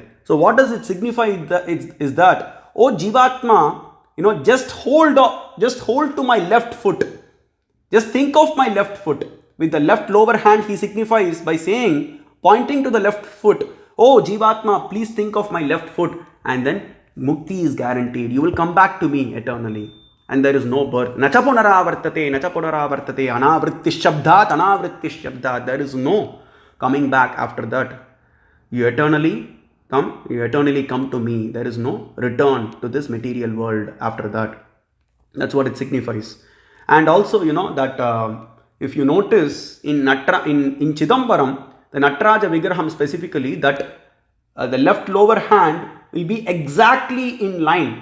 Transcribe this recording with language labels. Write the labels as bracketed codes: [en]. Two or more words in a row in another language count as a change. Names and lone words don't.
[en] So what does it signify is that, oh Jivatma, just hold to my left foot. Just think of my left foot. With the left lower hand, he signifies by saying, pointing to the left foot, oh Jivatma, please think of my left foot. And then Mukti is guaranteed. You will come back to me eternally. And there is no birth. [sa] Nacha punaravartate, anavritti shabdat. [en] There is no coming back after that. You eternally come to me. There is no return to this material world after that. That's what it signifies. And also, that if you notice in Chidambaram, the Nataraja Vigraham specifically, that the left lower hand will be exactly in line.